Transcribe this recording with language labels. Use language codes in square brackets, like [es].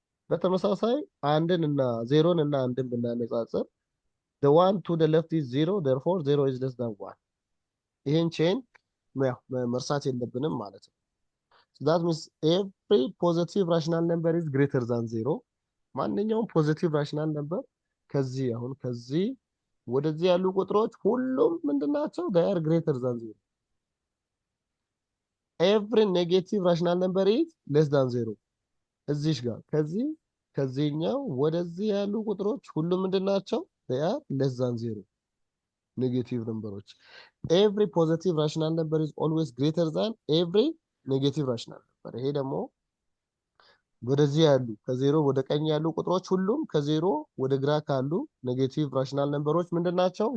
[am] በተመሳሳይ አንድን እና 0ን እና አንድን ብናነጻጽር [en] the one to the left is 0 therefore 0 is less than 1። [am] ይሄን ቼን መርሳት የለብንም ማለት ነው። [en] so that means every positive rational number is greater than 0። [am] ማንኛውም ፖዚቲቭ ራሽናል ነምበር ከዚህ ወደዚህ ያሉ ቁጥሮች ሁሉም ምንድናቸው? [en] they are greater than 0። every negative rational number is less than 0። [am] እዚህ ጋር ከዚህኛው ወደዚህ ያሉ ቁጥሮች ሁሉም ምንድናቸው? they are less than 0 ኔጌቲቭ ነምበሮች። [en] every positive rational number [am] is always greater than every negative rational number። ይሄ ደግሞ ወደዚህ ያሉ ከዜሮ ወደ ቀኝ ያሉ ቁጥሮች ሁሉም ከዜሮ ወደ ግራ ካሉ ኔጌቲቭ ራሽናል ነምበሮች ምንድናቸው?